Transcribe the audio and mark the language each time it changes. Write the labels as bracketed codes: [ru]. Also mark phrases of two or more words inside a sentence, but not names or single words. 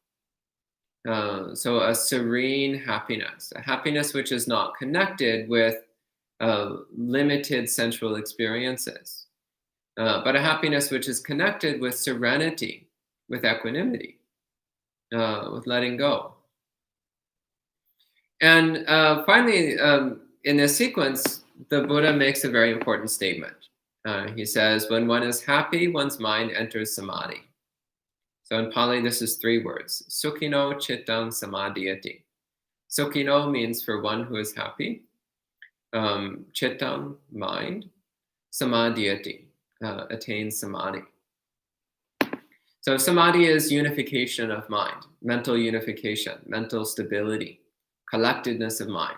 [en] So a serene happiness, a happiness which is not connected with limited sensual experiences, but a happiness which is connected with serenity, with equanimity, with letting go. And finally, in this sequence, the Buddha makes a very important statement. He says, when one is happy, one's mind enters samadhi. So in Pali, this is 3 words. [pi] Sukhino chittang samadhiyati. [en] Sukhino means for one who is happy. [pi] Chittang, mind. [en] Samadhiyati, attains samadhi. So samadhi is unification of mind, mental unification, mental stability, collectedness of mind.